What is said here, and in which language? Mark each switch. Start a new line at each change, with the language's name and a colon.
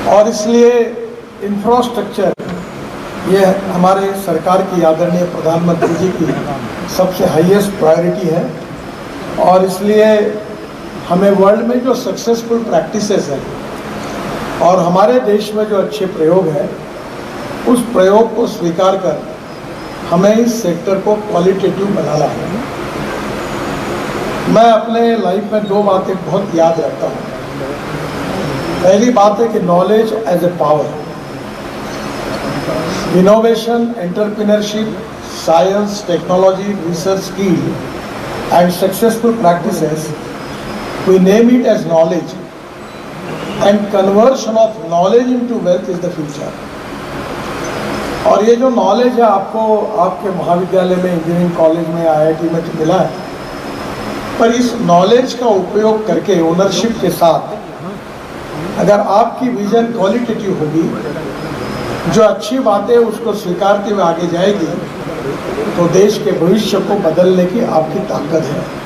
Hindi: और इसलिए इंफ्रास्ट्रक्चर ये हमारे सरकार की आदरणीय प्रधानमंत्री जी की सबसे हाईएस्ट प्रायोरिटी है और इसलिए हमें वर्ल्ड में जो सक्सेसफुल प्रैक्टिसेस हैं और हमारे देश में जो अच्छे प्रयोग हैं, उस प्रयोग को स्वीकार कर हमें इस सेक्टर को क्वालिटेटिव बनाना है। मैं अपने लाइफ में 2 बातें बहुत याद रखता हूँ। पहली बात है कि
English: Knowledge as a power, innovation, entrepreneurship, science, technology, research skill and successful practices, we name it as knowledge, and conversion of knowledge into wealth is the future.
Hindi: और ये जो नॉलेज है आपको आपके महाविद्यालय में, इंजीनियरिंग कॉलेज में, IIT में तो मिला है, पर इस नॉलेज का उपयोग करके ओनरशिप के साथ अगर आपकी विजन क्वालिटेटिव होगी, जो अच्छी बातें उसको स्वीकारते हुए आगे जाएगी, तो देश के भविष्य को बदलने की आपकी ताकत है।